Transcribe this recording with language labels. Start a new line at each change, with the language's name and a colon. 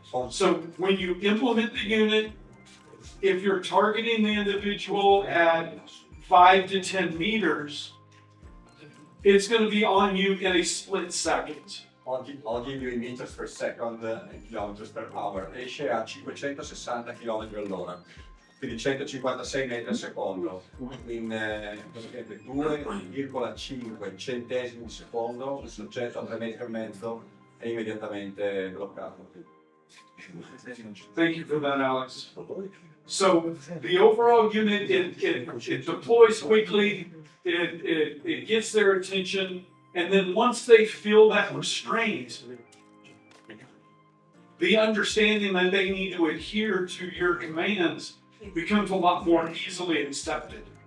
English: So when you implement the unit, if you're targeting the individual at 5 to 10 meters, it's going to be on you in a split second. I'll give you in meters per second and kilometers per hour.
Italian: Esce a 560 km all'ora, quindi 156 metri al secondo. In 2,5 centesimi di secondo il soggetto a 3,5 metri è immediatamente bloccato.
English: Thank you for that, Alex. So the overall unit, it deploys quickly, it gets their attention, and then once they feel that restraint, the understanding that they need to adhere to your commands becomes a lot more easily accepted.